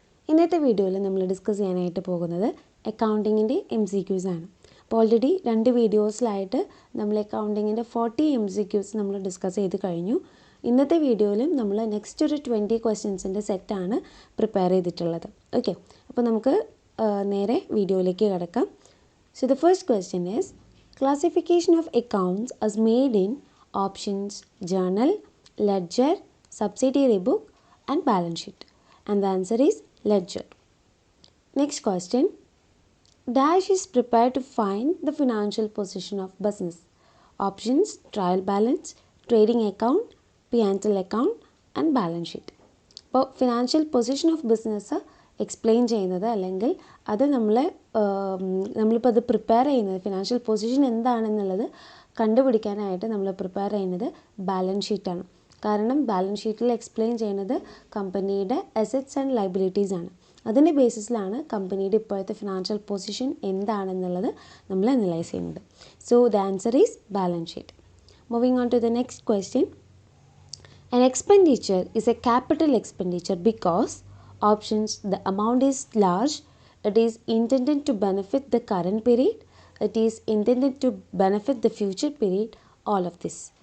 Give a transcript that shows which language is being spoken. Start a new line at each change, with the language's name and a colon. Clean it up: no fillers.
Malayalam: ഇന്നത്തെ വീഡിയോയിൽ നമ്മൾ ഡിസ്കസ് ചെയ്യാനായിട്ട് പോകുന്നത് അക്കൗണ്ടിങ്ങിൻ്റെ MCQs ആണ്. അപ്പോൾ ഓൾറെഡി 2 വീഡിയോസിലായിട്ട് നമ്മൾ അക്കൗണ്ടിങ്ങിൻ്റെ 40 MCQs നമ്മൾ ഡിസ്കസ് ചെയ്ത് കഴിഞ്ഞു. ഇന്നത്തെ വീഡിയോയിലും നമ്മൾ നെക്സ്റ്റ് ഒരു 20 ക്വസ്റ്റ്യൻസിൻ്റെ സെറ്റാണ് പ്രിപ്പയർ ചെയ്തിട്ടുള്ളത്. ഓക്കെ, അപ്പോൾ നമുക്ക് നേരെ വീഡിയോയിലേക്ക് കിടക്കാം.
English: So the first question is, classification of accounts as made in options journal, ledger, subsidiary book and balance sheet. And the answer is ledger. Next question, dash is prepared to find the financial position of business. Options trial balance, trading account, P&L account and balance sheet.
Malayalam: അപ്പോൾ financial position of business explain ചെയ്യുന്നത് അല്ലെങ്കിൽ അത് നമ്മളിപ്പോൾ അത് prepare ചെയ്യുന്നത് financial position എന്താണെന്നുള്ളത് കണ്ടുപിടിക്കാനായിട്ട് നമ്മൾ പ്രിപ്പയർ ചെയ്യുന്നത് ബാലൻസ് ഷീറ്റാണ്. കാരണം ബാലൻസ് ഷീറ്റിൽ എക്സ്പ്ലെയിൻ ചെയ്യുന്നത് കമ്പനിയുടെ അസറ്റ്സ് ആൻഡ് ലയബിലിറ്റീസ് ആണ്. അതിൻ്റെ ബേസിസിലാണ് കമ്പനിയുടെ ഇപ്പോഴത്തെ ഫിനാൻഷ്യൽ പൊസിഷൻ എന്താണെന്നുള്ളത് നമ്മൾ അനലൈസ് ചെയ്യുന്നത്.
English: So the answer is balance sheet. Moving on to the next question. An expenditure is a capital expenditure because options the amount is large, it is intended to benefit the current period, it is intended to benefit the future period, all of this.